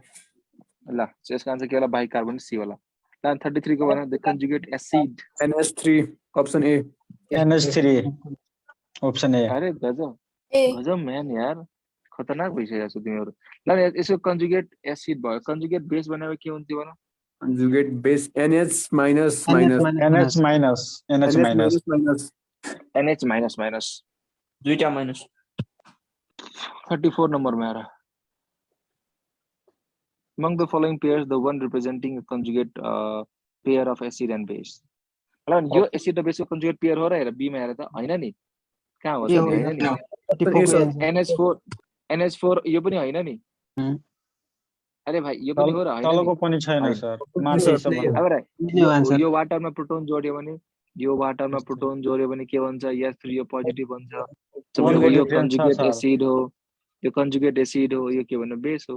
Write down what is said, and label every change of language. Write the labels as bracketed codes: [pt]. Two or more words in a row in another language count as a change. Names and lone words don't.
[ne] ल यसको आन्सर के होला [en] bicarbonate C [ne] होला ल 33 को भने [en] the conjugate acid NH3 option A NH3 option A [ne] अरे गजब [en] A. [ne] गजब म्यान यार खतरनाक भइसकेको छ तिमीहरू ल यसो [en] conjugate acid [ne] भयो [en] conjugate base [ne] भनेको के हुन्थ्यो भन [en] conjugate base NH minus minus NH minus NH minus माइनस NH minus minus [ne] दुईटा माइनस 34 नम्बरमा आएर [en] among the following pairs the one representing a conjugate pair of acid and base [ne] ल यो एसिड र बेसको [en] conjugate pair [ne] हो र हेर बी मा हेर त हैन नि कहाँ हो त हैन नि NH4 यो पनि हैन नि अरे भाइ यो पनि हो र हैन तलको नि पनि छैन सर माथि अब यो वाटरमा प्रोटोन जोड्यो भने यो वाटरमा प्रोटोन जोड्यो भने के भन्छ [en] H3O positive [ne] भन्छ यो [en] conjugate acid [ne] हो यो [en] conjugate acid [ne] हो यो के भन्नु बेस हो